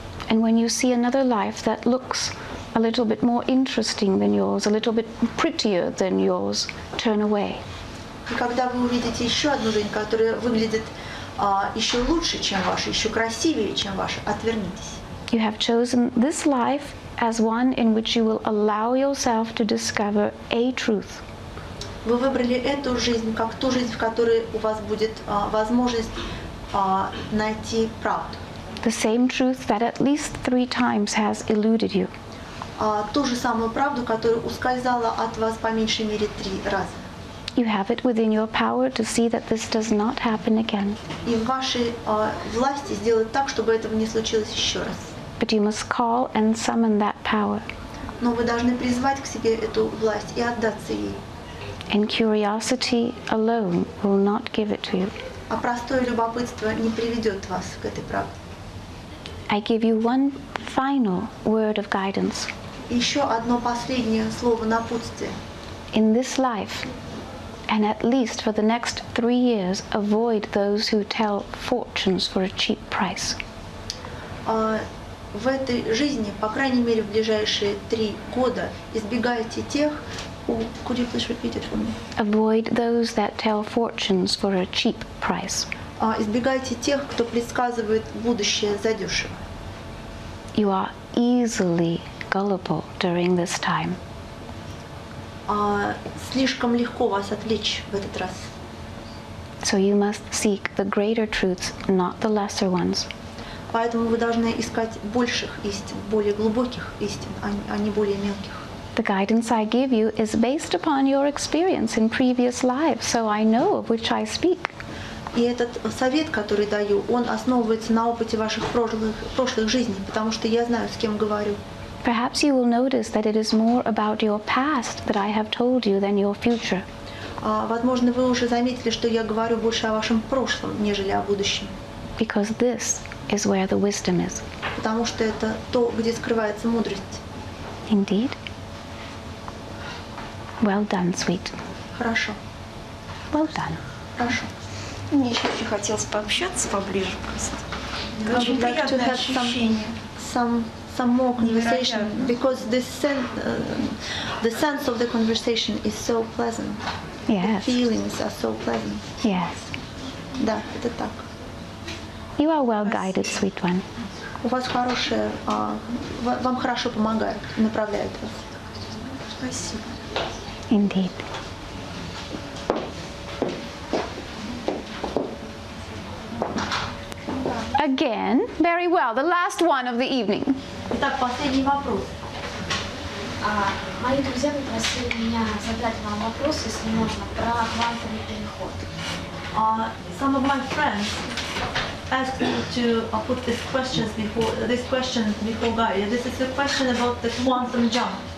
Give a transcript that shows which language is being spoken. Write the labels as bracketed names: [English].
[English] And when you see another life that looks a little bit more interesting than yours, a little bit prettier than yours, turn away. [Russian] И когда вы увидите еще одну жизнь, которая выглядит еще лучше, чем ваша, еще красивее, чем ваша, отвернитесь. [English] You have chosen this life as one in which you will allow yourself to discover a truth. [Russian] Вы выбрали эту жизнь как ту жизнь, в которой у вас будет возможность найти правду. [English] The same truth that at least 3 times has eluded you. [Russian] Ту же самую правду, которая ускользала от вас по меньшей мере 3 раза. [English] You have it within your power to see that this does not happen again. [Russian] И в вашей власти сделать так, чтобы этого не случилось еще раз. [English] But you must call and summon that power. [Russian] Но вы должны призвать к себе эту власть и отдаться ей. [English] And curiosity alone will not give it to you. [Russian] А простое любопытство не приведет вас к этой правде. [English] I give you one final word of guidance. [Russian] Еще одно последнее слово напутствия. [English] In this life, and at least for the next 3 years, avoid those who tell fortunes for a cheap price. [Russian] В этой жизни, по крайней мере, в ближайшие 3 года, избегайте тех, [English] could you please repeat it for me? Avoid those that tell fortunes for a cheap price. [Russian] Избегайте тех, кто предсказывает будущее задешево. [English] You are easily gullible during this time. [Russian] Слишком легко вас отвлечь в этот раз. [English] So you must seek the greater truths, not the lesser ones. [Russian] Поэтому вы должны искать больших истин, более глубоких истин, а не более мелких. [English] The guidance I give you is based upon your experience in previous lives, so I know of which I speak. [Russian] И этот совет, который даю, он основывается на опыте ваших прошлых жизней, потому что я знаю, с кем говорю. [English] Perhaps you will notice that it is more about your past that I have told you than your future. [Russian] Возможно, вы уже заметили, что я говорю больше о вашем прошлом, нежели о будущем. [English] Because this is where the wisdom is. [Russian] Потому что это то, где скрывается мудрость. [English] Indeed. Well done, sweet. [Russian] Хорошо. [English] Well done. [Russian] Хорошо. Мне еще очень хотелось пообщаться поближе просто. [English] I [Russian] Очень [English] would like to [Russian] приятное [English] have [Russian] ощущение. [English] some more conversation because the sense of the conversation is so pleasant. Yes. The feelings are so pleasant. Yes. [Russian] Да, это так. [English] You are well guided, sweet one. [Russian] У вас хорошее, вам хорошо помогают, направляют вас. Спасибо. [English] Indeed. Again, very well. The last one of the evening. [Russian] Итак, последний вопрос. Мои друзья попросили меня задать вам вопрос, если можно, про квантовый переход. [English] Some of my friends asked me to put this question before Gaia. This is a question about the quantum jump.